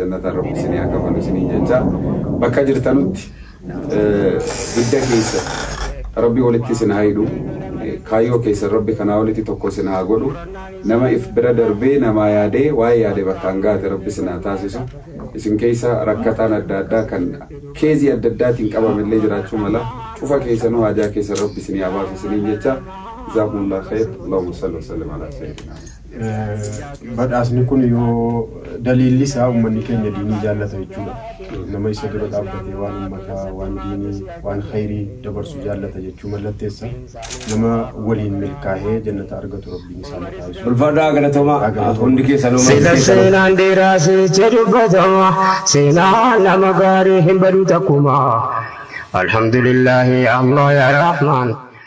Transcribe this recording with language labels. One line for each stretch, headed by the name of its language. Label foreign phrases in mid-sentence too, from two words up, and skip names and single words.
Oromo: jannata rabbi isin haa kafalu isin jecha bakka jirtanutti guddaa keessa rabbi walitti isin haa hidhu kaayoo keessa rabbi kanaa walitti tokko isin haa godhu nama if bira darbee nama yaadee waa'ee yaadee bakka hangaate rabbi isin haa taasisu isin keessa rakkataan adda addaa kan keezii adda addaatiin qabamellee jiraachuu mala cufa keessanuu haajaa keessa rabbi isin haa baasu isin jecha
Arabic: جزاكم الله خير اللهم صل وسلم على سيدنا
Oromo: badhaasni kun yoo daliilli isaa uummanni keenya diinii jaallata jechuudha nama isa dura dhaabbatee waan uummataa waan diinii waan khayrii dabarsu jaallata jechuu mallatteessa nama waliin milkaa'ee jannata argatu rabbiin isaa taasisu ulfaadhaa galatoomaa hundi keessanuu seenaan dheeraasee jedhubatama seenaa nama gaarii hin baduu takkuma
Arabic: الحمد لله الله يا رحمن